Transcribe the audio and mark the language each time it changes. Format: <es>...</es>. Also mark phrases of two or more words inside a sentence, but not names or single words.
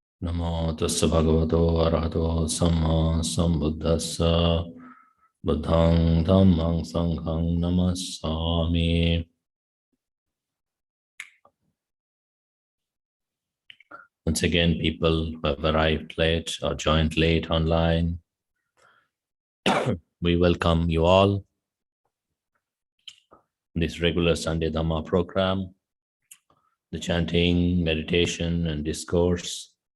<pi>Namo tassa bhagavato arahato samma sambuddhassa buddhang dhammang sanghang namassami.</pi> <en>Once again, people who have arrived late or joined late online, we welcome you all in this regular Sunday Dhamma program, the chanting, meditation, and discourse.</en>